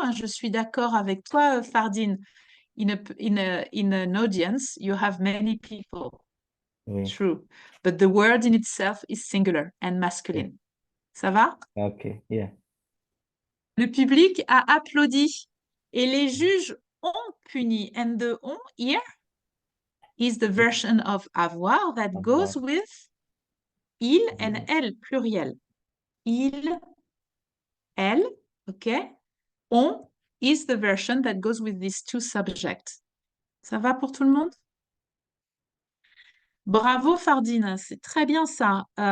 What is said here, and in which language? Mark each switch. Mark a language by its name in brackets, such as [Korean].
[French] Hein, je suis d'accord avec toi, Fardine. [English] In an audience, you have many people. [French] Oui. [English] True. But the word in itself is singular and masculine. [French] Ça va? [English] Okay, yeah. [French] Le public a applaudi et les juges ont puni. [English] And the ont here is the version of avoir that goes with il and elle, pluriel. Il, elle, okay? On is the version that goes with these two subjects. [French] Ça va pour tout le monde? Bravo Fardine, c'est très bien ça.